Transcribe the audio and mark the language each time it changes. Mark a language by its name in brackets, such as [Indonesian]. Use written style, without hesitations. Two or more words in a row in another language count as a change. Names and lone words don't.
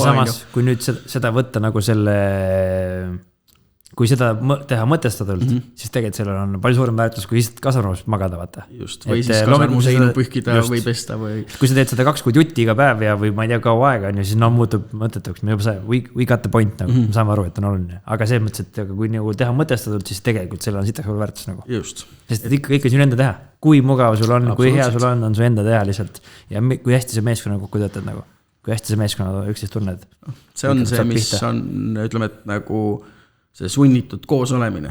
[Estonian] Ja samas, kui nüüd seda võtta nagu selle, kui seda teha mõtestatult, siis tegelikult sellel on palju suurem väärtus, kui lihtsalt kasarmus magada, vaata. Just, või siis kasarmus seinu pühkida või pesta või... Kui sa teed seda 2 kuud jutti iga päev ja või ma ei tea kaua aega, siis muutub mõtetuks. [English] We got the point, [Estonian] nagu, me saame aru, et on oluline. Aga see mõttes, et kui nagu teha mõtestatult, siis tegelikult sellel on sitaks väärtus. Nagu. Just. Sest ikka sinu enda teha. Kui mugav sul on, kui hea sul on su enda teha lihtsalt. Ja kui hästi see meeskonna kokku töötad, nagu. Kui hästi see meeskonna üksteist tunned. See on see, mis on, ütleme, et nagu see sunnitud koos olemine.